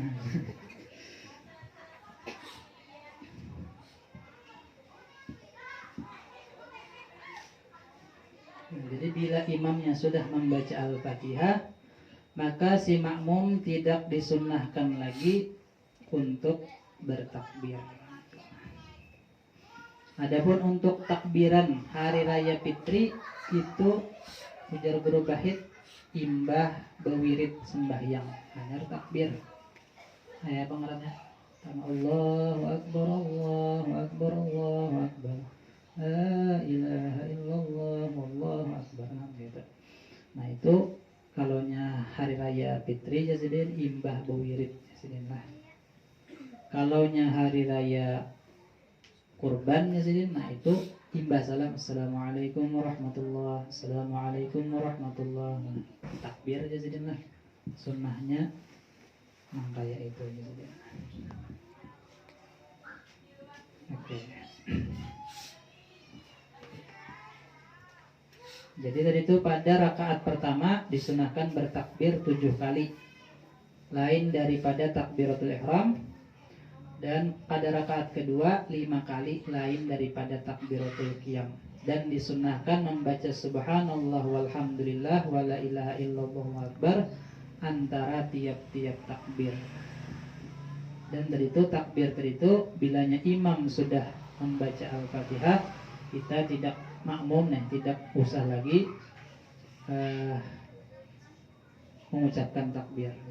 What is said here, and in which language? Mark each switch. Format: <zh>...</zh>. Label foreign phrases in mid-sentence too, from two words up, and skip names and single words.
<id>Jadi bila imamnya sudah membaca Al-Fatihah, maka si makmum tidak disunnahkan lagi untuk bertakbir.</id> <bjn>Adapun untuk takbiran hari raya Fitri itu ujar guru Bahit imbah bewirid sembahyang hanya takbir.</bjn> <id>Ayat pengarangnya</id> <ar>الله أكبر الله أكبر الله أكبر لا إله إلا الله والله أكبر.</ar> <bjn>Nah itu kalaunya hari raya Fitri Yazidin imbah bewirid Yazidin lah. Kalaunya hari raya Kurban Yazidin, nah itu imbah salam</bjn> <ar>السلام عليكم ورحمة الله السلام عليكم ورحمة الله.</ar> <bjn>Nah, takbir Yazidin lah sunnahnya kayak itu Yazidin. Oke.</bjn> <id>Jadi tadi itu pada rakaat pertama disunahkan bertakbir 7 kali lain daripada takbiratul ihram, dan pada rakaat kedua 5 kali lain daripada takbiratul qiyam, dan disunnahkan membaca</id> <ar>سبحان الله والحمد لله ولا إله إلا الله أكبر</ar> <id>antara tiap-tiap takbir. Dan dari itu takbir tadi itu bilanya imam sudah membaca Al-Fatihah, kita tidak makmum tidak usah lagi mengucapkan takbir.</id>